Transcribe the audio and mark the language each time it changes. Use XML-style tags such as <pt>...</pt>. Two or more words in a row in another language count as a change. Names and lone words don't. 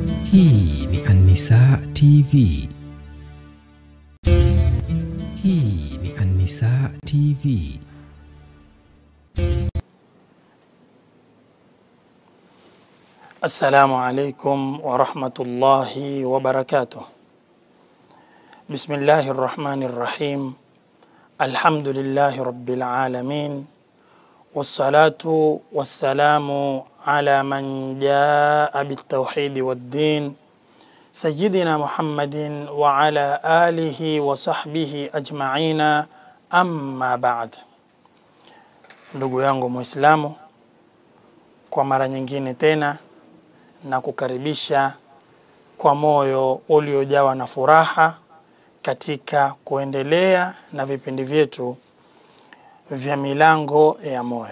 <sw>Hii ni An-Nisaa TV. Hii ni An-Nisaa TV.</sw> <ar>السلام عليكم ورحمة الله وبركاته. بسم الله الرحمن الرحيم. الحمد لله رب العالمين. والصلاة والسلام على من جاء بالتوحيد والدين. سيدنا محمد وعلى آله وصحبه أجمعين، أما بعد.</ar> <sw>Ndugu yangu Muislamu, kwa mara nyingine tena na kukaribisha kwa moyo uliojawa na furaha katika kuendelea na vipindi vyetu vya milango ya moyo.</sw>